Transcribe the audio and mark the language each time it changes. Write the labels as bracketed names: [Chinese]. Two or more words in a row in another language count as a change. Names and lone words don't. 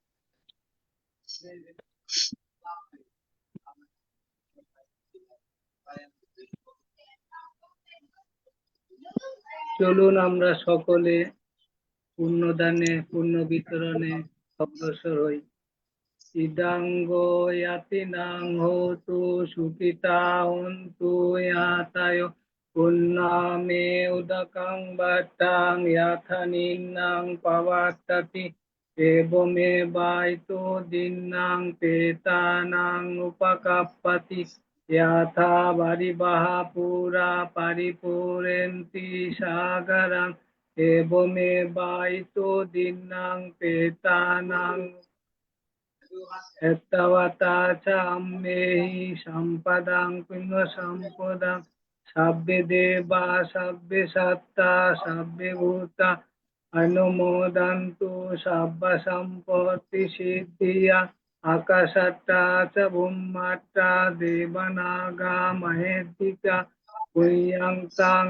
[Bangla] চলুন আমরা সকলে পুণ্যদানে পুণ্য বিতরণে অগ্রসর হই। [Pali] ইদাঙ্গ ইয়াতিনাং হোতু সুখিতা হন্তু ইয়াতায় পুণ্যমে উদকং বাট্টাং ইয়াথা নিন্নাং পাবাত্তাতি এবমে বাইতো দিন্নাং পেতানাং উপকাপ্পতি ইয়াথা বারিবাহা পুরা পারিপুরেন্তি সাগরং এবমে বাইতো দিন্নাং পেতানাং ettavata cha ammehi sampadang punya sampodang sabbe deva sabbe satta sabbe bhuta anumodantu sabba sampatti siddhiya akasatta cha bhummatta devanaga mahedika punyang tang